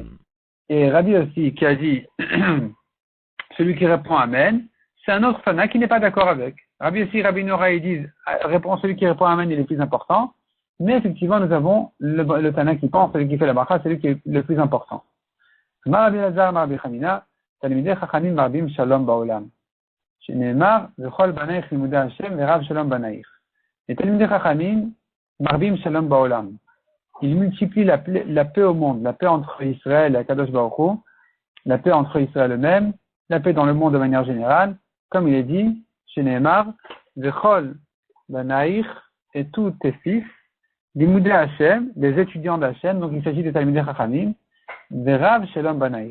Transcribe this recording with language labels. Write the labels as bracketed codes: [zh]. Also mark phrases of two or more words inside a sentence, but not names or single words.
[fr] Et Rabbi aussi, qui a dit, celui qui répond Amen, c'est un autre Tana qui n'est pas d'accord avec. Rabbi aussi, Rabbi Nora, ils disent, celui qui répond Amen, il est le plus important. Mais effectivement, nous avons le Tana qui pense, celui qui fait la bracha, c'est lui qui est le plus important. [he] Rabbi Lazar, Rabbi Hanina, תלמידי חכמים מרבים שלום בעולם. שנאמר, וכל בניך למודי השם, ורב שלום בניך. [fr] Les [he] תלמידי חכמים מרבים שלום בעולם. [fr] Il multiplie la paix au monde, la paix entre Israël et [he] קדוש ברוך הוא, [fr] la paix entre Israël eux-mêmes, la paix dans le monde de manière générale, comme il est dit, chez Nehemar, [he] וכל בניך [fr] et tous tes fils, [he] למודי השם, [fr] des étudiants d'Hashem, donc il s'agit des [he] תלמידי חכמים, ורב שלום בניך.